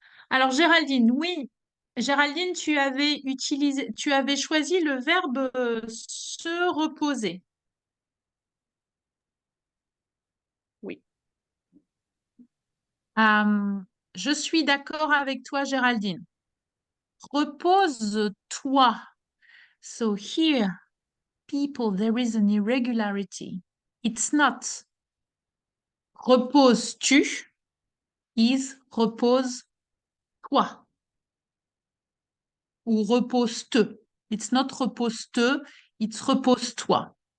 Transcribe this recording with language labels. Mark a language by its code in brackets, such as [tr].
[fr] Alors, Géraldine, oui. Géraldine, tu avais choisi le verbe se reposer. Oui. Je suis d'accord avec toi, Géraldine. Repose-toi. [en] So here, people, there is an irregularity. It's not reposes-tu, is repose-toi. [fr] Ou repose-te. [en] It's not repose-te, it's repose-toi.